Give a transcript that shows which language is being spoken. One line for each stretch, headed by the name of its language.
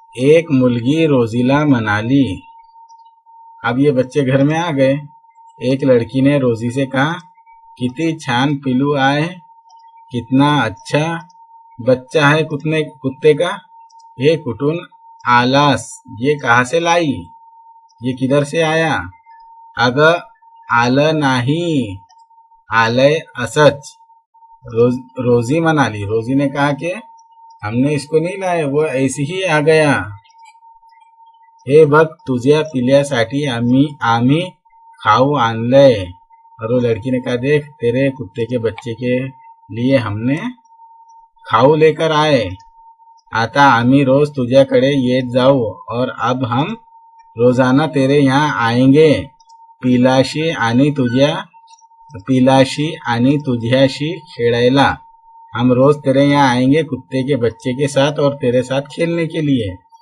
Marathi: एक मुलगी रोजीला म्हणाली.
Hindi: अब ये बच्चे घर में आ गए. एक लड़की ने रोजी से कहा
Marathi: किती छान पिलू आए,
Hindi: कितना अच्छा बच्चा है कुत्ते का.
Marathi: ये कुटुन आलास,
Hindi: ये कहाँ से लाई, ये किधर से आया.
Marathi: अगं आलं नाही, आलय असच. रोजी म्हणाली.
Hindi: रोजी ने कहा कि हमने इसको नहीं लाया, वो ऐसे ही आ गया.
Marathi: हे बघ तुझ्या पिल्यासाठी आम्ही खाऊ आणलंय.
Hindi: और वो लड़की ने कहा देख तेरे कुत्ते के बच्चे के लिए हमने खाऊ लेकर आए.
Marathi: आता आम्ही रोज तुझ्याकडे येत जाऊ
Hindi: और अब हम रोजाना तेरे यहाँ आएंगे
Marathi: पिलाशी आणि तुझ्याशी खेळायला.
Hindi: हम रोज तेरे यहाँ आएंगे कुत्ते के बच्चे के साथ और तेरे साथ खेलने के लिए.